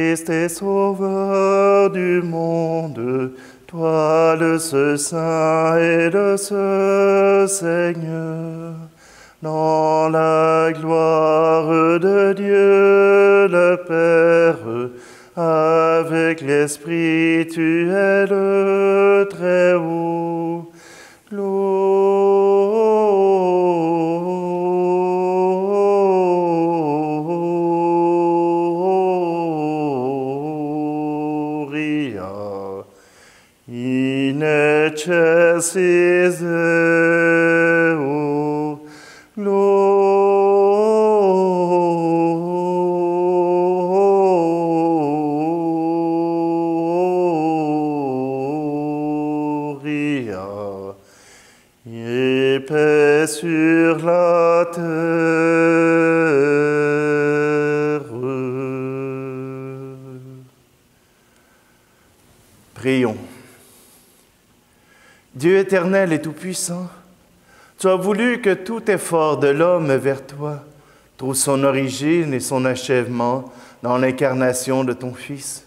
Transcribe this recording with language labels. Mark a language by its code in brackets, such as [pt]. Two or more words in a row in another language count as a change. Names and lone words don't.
[fr] et Sauveur du monde, toi le seul Saint et le seul Seigneur, dans la gloire de Dieu le Père, avec l'Esprit, tu es le Très-Haut. [la] Gloria in excelsis Deo. [fr] Gloria et paix sur la terre. Prions. Dieu éternel et tout-puissant, tu as voulu que tout effort de l'homme vers toi trouve son origine et son achèvement dans l'incarnation de ton Fils.